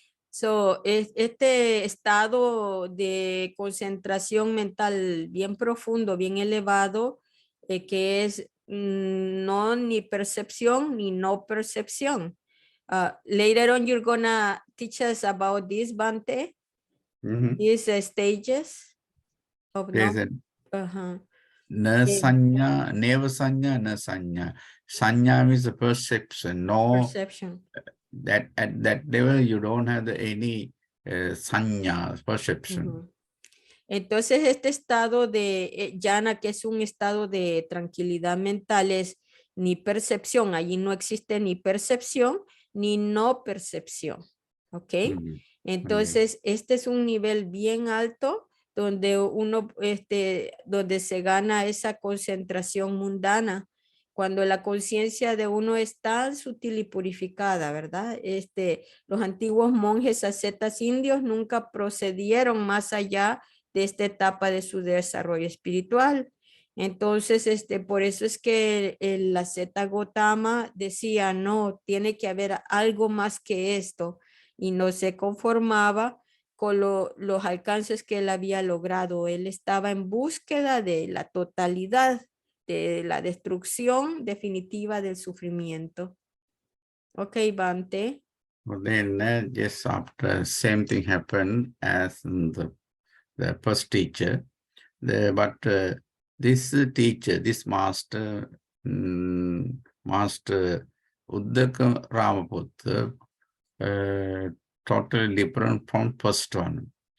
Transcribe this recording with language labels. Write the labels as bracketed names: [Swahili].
[Spanish] So, este estado de concentración mental bien profundo, bien elevado, que es no ni percepción ni no percepción. [English] Later on, you're gonna teach us about this, Bante, these stages of There's no. [Pali] a na sanya, neva sanya, na sanya. [English] Sanya means the perception. No, Perception. that at that level you don't have any sanya, perception. [Spanish] Entonces, este estado de jhana, que es un estado de tranquilidad mental, es ni percepción. Allí no existe ni percepción ni no percepción. ¿Ok? Entonces, este es un nivel bien alto donde uno, donde se gana esa concentración mundana. Cuando la conciencia de uno es tan sutil y purificada, ¿verdad? Los antiguos monjes ascetas indios nunca procedieron más allá de esta etapa de su desarrollo espiritual. Entonces, por eso es que el asceta Gotama decía, no, tiene que haber algo más que esto, y no se conformaba con los alcances que él había logrado. Él estaba en búsqueda de la totalidad, de la destrucción definitiva del sufrimiento. [English] Ok, Bante. Well, then just after same thing happened as the first teacher. But this teacher, this master, Master Uddaka Ramaputta, totally different from first one.